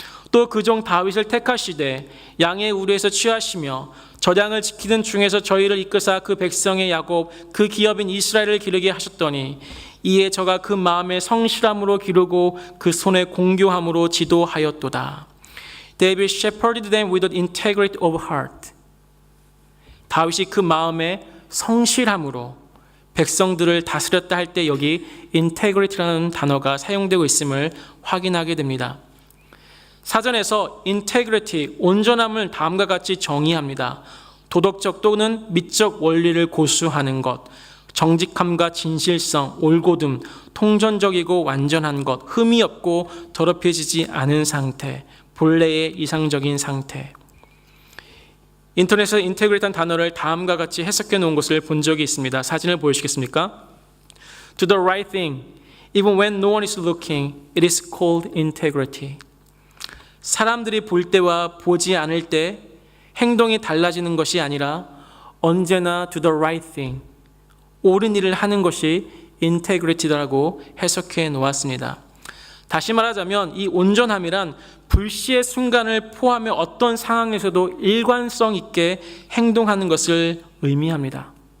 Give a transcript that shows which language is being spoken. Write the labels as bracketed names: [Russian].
[Korean] 또 그 종 다윗을 택하시되 양의 우리에서 취하시며 저량을 지키는 중에서 저희를 이끄사 그 백성의 야곱 그 기업인 이스라엘을 기르게 하셨더니 이에 저가 그 마음의 성실함으로 기르고 그 손의 공교함으로 지도하였도다. [English] David shepherded them with the integrity of heart. [Korean] 다윗이 그 마음의 성실함으로 백성들을 다스렸다 할 때 여기 integrity라는 단어가 사용되고 있음을 확인하게 됩니다. 사전에서 integrity, 온전함을 다음과 같이 정의합니다. 도덕적 또는 미적 원리를 고수하는 것, 정직함과 진실성, 올곧음, 통전적이고 완전한 것, 흠이 없고 더럽혀지지 않은 상태, 본래의 이상적인 상태. 인터넷에서 인테그리티한 단어를 다음과 같이 해석해 놓은 것을 본 적이 있습니다. 사진을 보여주시겠습니까? [English] To the right thing, even when no one is looking, it is called integrity. [Korean] 사람들이 볼 때와 보지 않을 때 행동이 달라지는 것이 아니라 언제나 [English] to the right thing, [Korean] 옳은 일을 하는 것이 인테그리티라고 해석해 놓았습니다. 다시 말하자면 이 온전함이란 불시의 순간을 포함해 어떤 상황에서도 일관성 있게 행동하는 것을 의미합니다.